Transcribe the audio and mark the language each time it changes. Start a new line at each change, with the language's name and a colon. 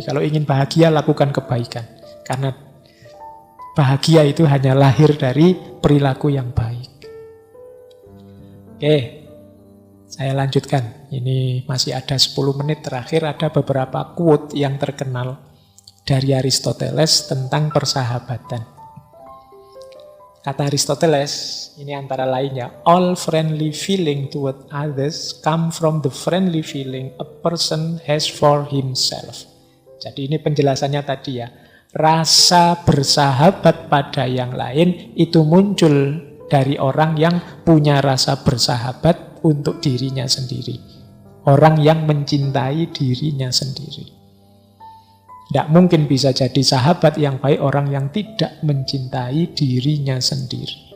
Indonesian: Kalau ingin bahagia, lakukan kebaikan. Karena bahagia itu hanya lahir dari perilaku yang baik. Oke, saya lanjutkan. Ini masih ada 10 menit terakhir. Ada beberapa quote yang terkenal dari Aristoteles tentang persahabatan. Kata Aristoteles, ini antara lainnya,
English: all friendly feeling toward others come from the friendly feeling a person has for himself.
Indonesian: Jadi ini penjelasannya tadi ya. Rasa bersahabat pada yang lain itu muncul dari orang yang punya rasa bersahabat untuk dirinya sendiri. Orang yang mencintai dirinya sendiri. Tidak mungkin bisa jadi sahabat yang baik orang yang tidak mencintai dirinya sendiri.